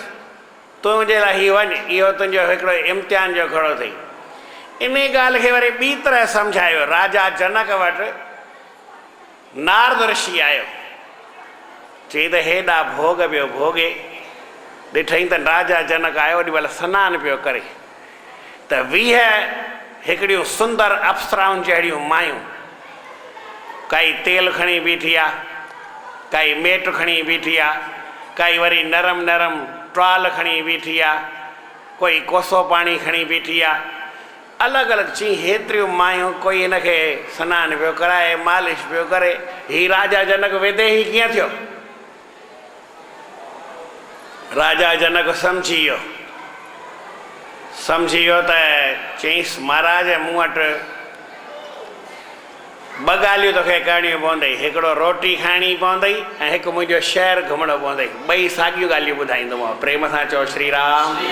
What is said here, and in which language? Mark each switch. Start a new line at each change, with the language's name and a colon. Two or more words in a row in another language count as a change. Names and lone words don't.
Sindhi: तुंहिंजे लाइ हीउ वञ, इहो तुंहिंजो हिकिड़ो इम्तिहान जो खड़ो अथई। इन ॻाल्हि खे वरी ॿी तरह सम्झायो। राजा जनक वटि नारद ऋषि आयो, चई त हेॾा भोग पियो भोगे। ॾिठई त राजा जनक आयो, ओॾी महिल सनानु पियो करे त 20 हिकिड़ियूं सुंदर अप्सराउनि जहिड़ियूं मायूं, काई तेल खणी बीठी आहे, काई मेट खणी बीठी आहे, काई वरी नरम नरम ट्वाल खणी बीठी आहे, कोई कोसो पाणी खणी बीठी आहे, अलॻि अलॻि चई हेतिरियूं मायूं। कोई हिनखे सनानु पियो कराए, मालिश पियो करे। हीउ राजा जनक विदेही कीअं थियो? राजा जनक सम्झी वियो त चईंसि महाराज मूं वटि ॿ ॻाल्हियूं तोखे करणियूं पवंदई। हिकिड़ो रोटी खाइणी पवंदई ऐं हिकु मुंहिंजो शहरु घुमणो पवंदई। ॿई साॻियूं ॻाल्हियूं ॿुधाईंदोमांव, प्रेम सां चओ श्री राम।